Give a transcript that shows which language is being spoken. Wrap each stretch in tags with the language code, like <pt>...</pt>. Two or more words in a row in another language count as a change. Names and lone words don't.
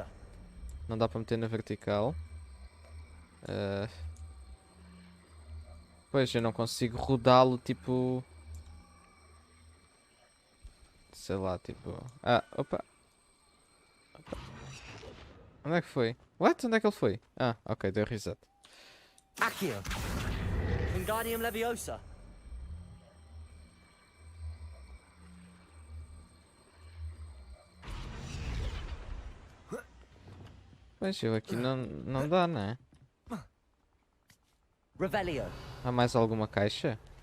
<pt>Não dá para meter na vertical. Pois, eu não consigo rodá-lo, tipo... Sei lá, tipo... Ah, opa! Onde é que foi? What? Onde é que ele foi? Ah, ok, deu reset. Accio. Wingardium Leviosa. Pois, eu aqui não dá, né? Revelio. Há mais alguma caixa?</pt>